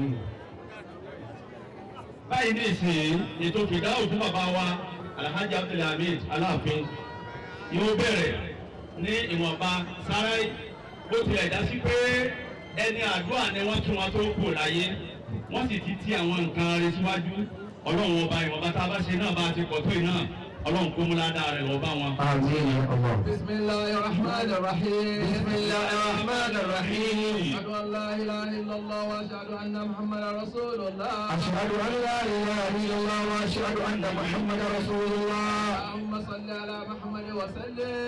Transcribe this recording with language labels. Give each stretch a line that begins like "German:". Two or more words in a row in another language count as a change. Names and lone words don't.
Yoruba: báyìí ní ìsìn ètò fìdáhùn fún bàbá wa Alhaji Abdulhamid Aláàfin yóò bẹ̀rẹ̀ ní ìwọ̀nba sáré bó tilẹ̀ dá sí pé ẹni àdúrà ni wọ́n kí wọn tó kù láyé wọ́n sì ti àwọn nǹkan rẹ̀ síwájú Ọlọ́run ọba ìwọ̀nba tá a bá ṣe náà bá ti pọ̀ tó yìí náà Ọlọ́run kó mú ládàá rẹ̀ lọ bá wọn.
Arabic: آمين يا الله. بسم الله الرحمن الرحيم. بسم الله الرحمن الرحيم. أشهد أن لا إله إلا الله وأشهد أن محمدا رسول الله. أشهد أن لا إله إلا الله وأشهد أن محمدا رسول الله. اللهم صل على محمد وسلم.